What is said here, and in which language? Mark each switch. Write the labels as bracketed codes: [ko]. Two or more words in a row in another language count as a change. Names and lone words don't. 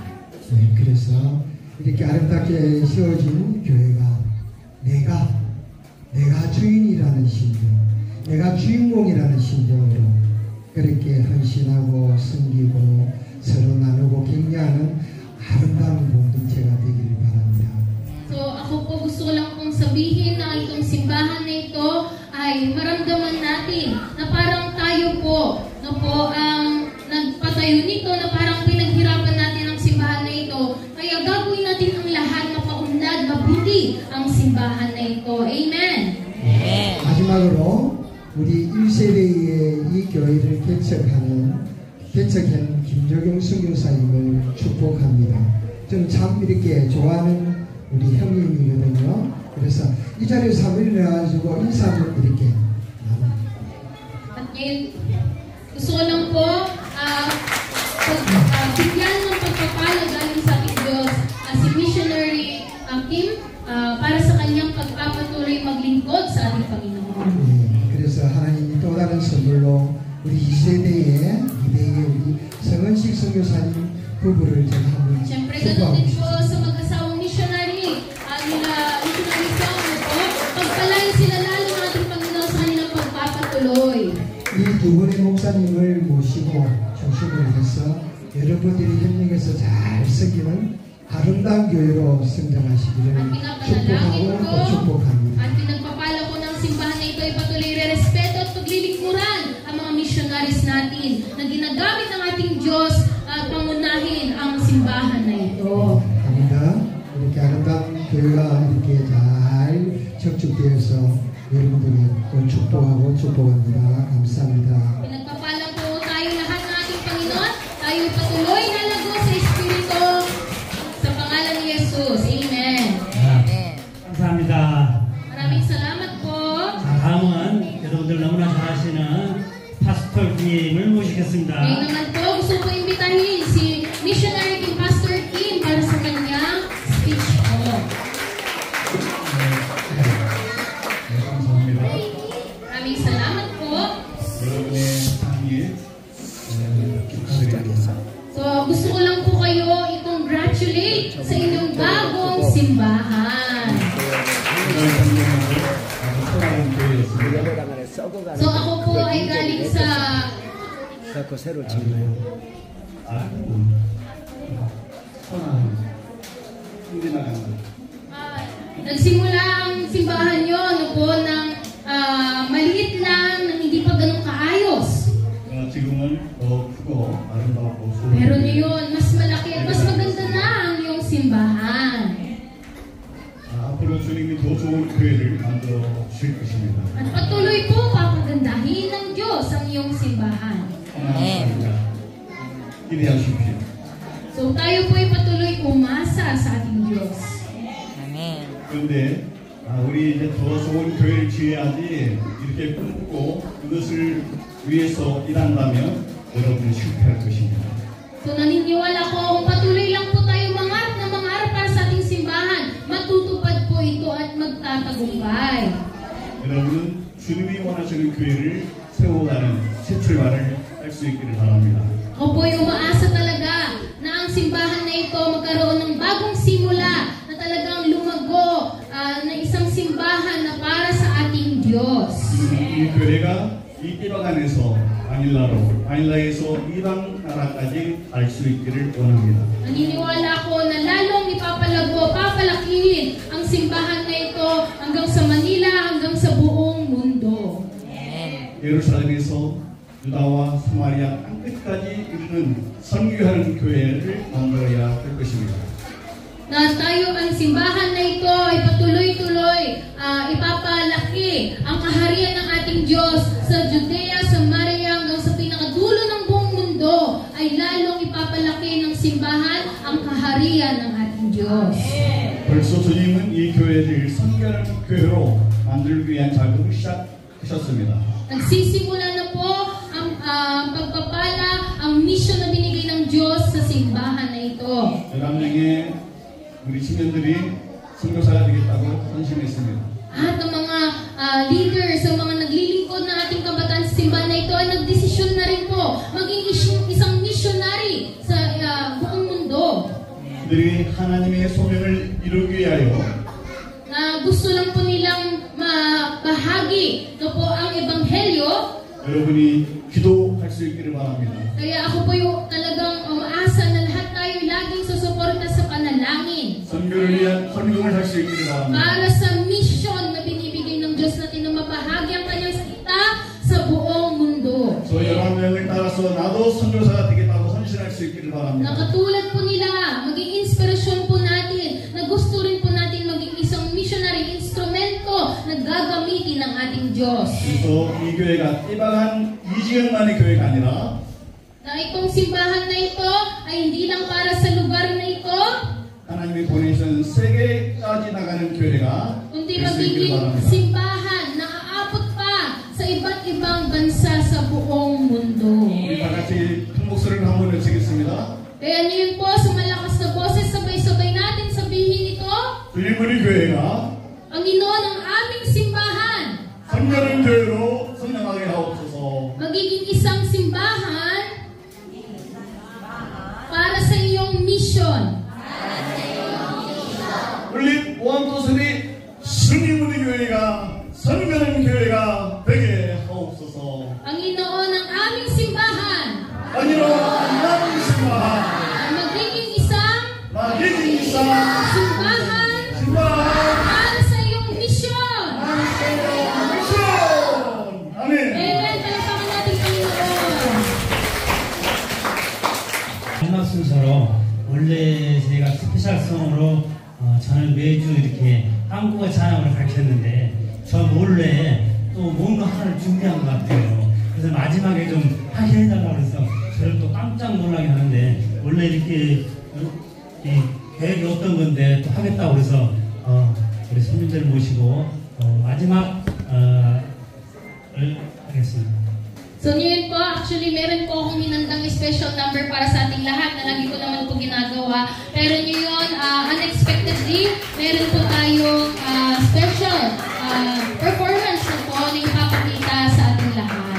[ko] 네, 그래서 이렇게 아름답게 세워진 교회가 내가 주인이라는 심정, 내가 주인공이라는 심정으로 그렇게 헌신하고 섬기고 서로 나누고 격려하는 아름다운 공동체가 되기를 바랍니다. [tl] So ako po gusto ko lang pong sabihin na itong simbahan na ito ay maramdaman natin na parang tayo po ang nagpatayo nito, na parang pinaghirapan natin ang simbahan na ito. Kaya gagawin natin ang lahat mapaunlad, mabuti ang simbahan na ito. Amen! Amen. [ko] 마지막으로 우리 1세대의 이 교회를 개척한 김조경 선교사님을 축복합니다. 저는 참 이렇게 좋아하는 우리 형님이거든요. 그래서 이 자리에서 한번 일어나가지고 인사를 이렇게 [tl] At ngayon, gusto ko lang po bigyan ng pagpapala galing sa ating Diyos si Missionary Kim para sa kanyang pagpapatuloy maglingkod sa ating Panginoon. [ko] 그래서 하나님이 또 다른 선물로 우리 2세대의 우리 성은식 선교사님 부부를 제가 한번 [tl] Siyempre, ganun din po sa mag-asawang missionary. Missionary song po, pagpalain sila lalo ng ating Panginoon sa kanilang pagpapatuloy. [ko] 이 두 분의 목사님을 모시고 중심을 해서 여러분들이 협력해서 잘 섬기는 아름다운 교회로 성장하시기를 축복하고 또 축복합니다. [tl] At pinagpapala ko ng simbahan na ito ay patuloy re-respeto at paglilingkuran ang mga missionaries natin na ginagamit ng ating Diyos pangunahin ang simbahan na ito. [ko] 감사합니다. 이렇게 아름다운 교회가 이렇게 잘 적축되어서 여러분들이 또 축복하고 축복합니다. 감사합니다. [tl] Pinagpapala po tayo lahat ng ating Panginoon. Tayo patuloy na lago sa Espiritu sa pangalan ni Jesus. Amen. Amen. [ko] 감사합니다. [tl] Maraming salamat po. [ko] 자, 다음은 여러분들 너무나 잘 아시는 파스tor 김을 모시겠습니다. [tl] Ngayon naman po, gusto ko imbitahin si Missionary Kim Pastor Kim para sa kanyang speech po. [ko] 감사합니다. [tl] Maraming salamat po. [ko] 여러분의 삶이 축하드립니다. [tl] So, gusto ko lang po kayo i-congratulate sa inyong bagong simbahan. So, ako po ay galing sa nagsimula ang simbahan nyo po ng maliit lang, nang hindi pa ganun kaayos. [ko] 지금은 더 크고 아름답고 [tl] Pero ngayon, mas malaki at mas maganda na ang iyong simbahan. [ko] 앞으로 주님이 더 좋은 교회를 만들어 주실 것입니다. [tl] At patuloy po papagandahin ng Diyos ang iyong simbahan. [ko] 감사합니다. 기대하십시오. [tl] So tayo po ay patuloy umasa sa ating Diyos. Amen. [ko] 그런데 우리 이제 더 좋은 교회를 지어야지 이렇게 꿈꾸고 그것을 위해서 일한다면 여러분은 실패할 것입니다. [tl] So naniniwala ko kung patuloy lang po tayo mangarap para sa ating simbahan, matutupad po ito at magtatagumpay. [ko] 여러분은 주님이 원하시는 교회를 세워가는 새 출발을 할 수 있기를 바랍니다. [tl] Ako po ay umaasa talaga na ang simbahan na ito magkaroon ng bagong simula na talagang lumago na isang simbahan na para sa ating Diyos. [ko] 이 교회가 이 이방 안에서 바닐라에서 이방 나라까지 갈 수 있기를 원합니다. [tl] Naniniwala ko na lalong ipapalago, papalakihin ang simbahan na ito hanggang sa Manila, hanggang sa buong mundo. Amen. [ko] 예루살렘에서 유다와 사마리아 땅끝까지 이르는 선교하는 교회를 만들어야 할 것입니다. [tl] Na tayo ang simbahan na ito ay patuloy-tuloy ipapalaki ang kaharian ng ating Diyos sa Judea, Samaria, hanggang sa pinakadulo ng buong mundo ay lalong ipapalaki ng simbahan ang kaharian ng ating Diyos. [ko] 벌써 주님은 이 교회를 선교하는 교회로 만들기 위한 작업을 시작하셨습니다. [tl] Nagsisimula na po ang pagpapala, ang mission na binigay ng Diyos sa simbahan na ito. [ko] 11명의 우리 청년들이 선교사가 되겠다고 헌신했습니다. [tl] At ang mga leaders, ang mga naglilingkod ng ating kabataan sa simbahan na ito ay nagdesisyon na rin po maging isang missionary sa buong mundo. [ko] 그들이 하나님의 소명을 이루기 위하여 [tl] Na gusto lang po nilang mabahagi na po ang ebanghelyo. [ko] 여러분이 기도할 수 있기를 바랍니다. [tl] Kaya ako po yung talagang umaasa na lahat tayo laging susuporta sa panalangin. [ko] 선교를 위한 헌금을 할 수 있기를 바랍니다. [tl] Para sa mission na binibigay ng Diyos natin na mabahagi ang kanyang salita sa buong mundo. [ko] 저 11명을 따라서 나도 선교사가 되겠다고 헌신할 수 있기를 바랍니다. [tl] Nakatulad po nila, maging inspirasyon po natin na gusto rin po natin maging isang missionary instrumento na gagamitin ng ating Diyos. [ko] 그래서 이 교회가 띠박한 이지역만의 교회가 아니라 [tl] Na itong simbahan na ito ay hindi lang para sa lugar na ito, [ko] 하나님이 보내신 세계까지 나가는 교회가 [tl] kundi [ko] 될 수 있기를 [tl] magiging [ko] 바랍니다. [tl] simbahan na aabot pa sa iba't ibang bansa sa buong mundo. [ko] 우리 다 같이 큰 목소리를 한번 외치겠습니다. [tl] Kaya ngayon po, sa malakas na boses, sabay-sabay natin sabihin ito, [ko] 주님 우리 교회가 [tl] ang Ginoon ng aming simbahan, [ko] 선교하는 교회로 성장하게 하옵소서. [tl] magiging isang simbahan para sa iyong mission. [ko] 우리 [en] one two three [ko] 주님 우리 교회가 선교하는 교회가 되게 하옵소서. [tl] Ang Ginoon ng aming simbahan 아니로 나는 신바한 ay magiging isang magiging isa simbahan 신바한 para sa iyong mission. [ko] 미션 아멘. [tl] Amen. Palakpakan natin Panginoon. [ko] 마지막 원래 저희가 스페셜성으로 저는 매주 이렇게 한국어 찬양을 가르쳤는데 저 몰래 또 뭔가 하나를 준비한 것 같아요. 그래서 마지막에 좀 하게 해달라고 해서 저를 또 깜짝 놀라게 하는데 원래 이렇게 계획이 어떤 건데 또 하겠다고 그래서 우리 손님들 모시고 마지막 하겠습니다. [tl] So yun po, actually meron po akong hinandang [en] special number [tl] para sa ating lahat na lagi ko naman po ginagawa. Pero yun, unexpectedly, meron po tayong [en] special performance [tl] na po na ipapakita sa ating lahat.